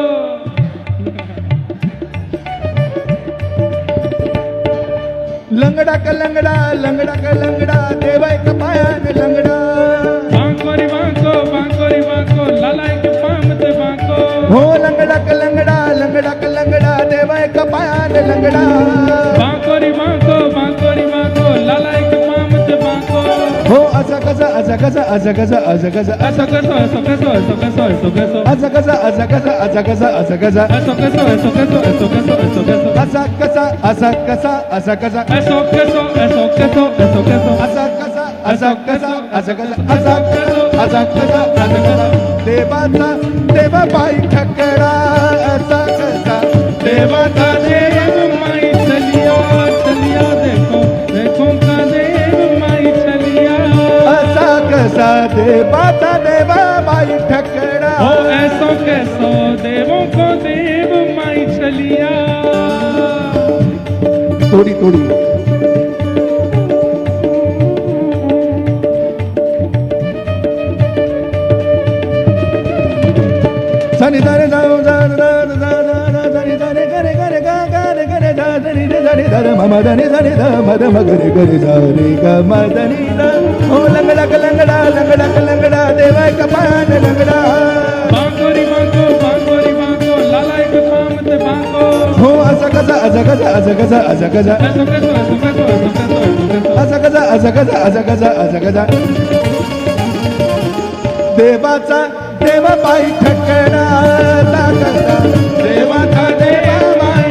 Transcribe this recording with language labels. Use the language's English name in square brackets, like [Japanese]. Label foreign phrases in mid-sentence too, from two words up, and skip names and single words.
[Marathi] लंगड़ा का लंगड़ा देवा एक पायान लंगड़ा। [Hindi] बांको री बांको लाला एक पाम ते बांको। [Marathi] हो लंगड़ा का लंगड़ा देवा एक पायान लंगड़ा। [Hindi] बांको री बांको लाला एक पाम ते बांको। [Marathi] हो असा कसा असा कसा असा कसा असा कसा [Hindi] ऐसो कैसो ऐसो कैसो ऐसो कैसो ऐसो कैसो [Marathi] असा कसा असा कसा असा कसा असा कसा [Hindi] ऐसो कैसो ऐसो कैसो ऐसो कैसो ऐसो कैसो [Marathi] असा कसा असा कसा असा कसा [Hindi] ऐसो कैसो ऐसो कैसो ऐसो कैसो [Marathi] असा कसा असा कसा असा कसा असा असा कसा असा कसा देवाचा देवा बाई ठकडा असा कसा देवाचा [Hindi] देव माई चलिया चलिया देखो का देव माई चलिया। [Marathi] असा कसा देवाचा देवा बाई ठकडा। [Hindi] हो ऐसो कैसो देवों को देव माई चलिया। थोड़ी थोड़ी सनी दारे जाओ सनी दारे करे करे गा गारे करे जा सनी दारे दारे मम दनी सनी दा मद मगरे करे जा रे गा मदनी दा। [Marathi] ओ लंगड़ा लंगड़ा देवा का पान लंगड़ा। [Hindi] बांको री बांको लाला एक पाम ते बांको। [Marathi] हो असा कसा असा कसा असा कसा असा कसा [Hindi] ऐसो कैसो ऐसो कैसो ऐसो कैसो ऐसो कैसो [Marathi] असा कसा असा कसा असा कसा असा कसा देवाचा देवा बाई ठकडा असा कसा देवाचा देवा बाई